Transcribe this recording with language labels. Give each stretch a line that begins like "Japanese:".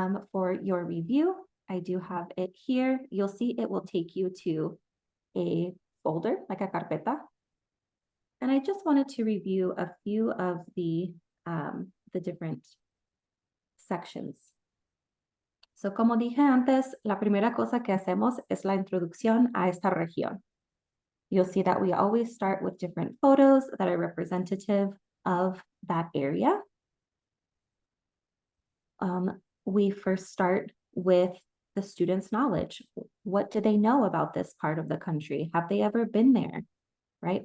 English: For your review, I do have it here. You'll see it will take you to a folder, like a carpeta. And I just wanted to review a few of the different sections.
Spanish: So como dije antes, la primera cosa que hacemos es la introducción a esta región.
English: You'll see that we always start with different photos that are representative of that area. We first start with the students' knowledge. What do they know about this part of the country? Have they ever been there, right?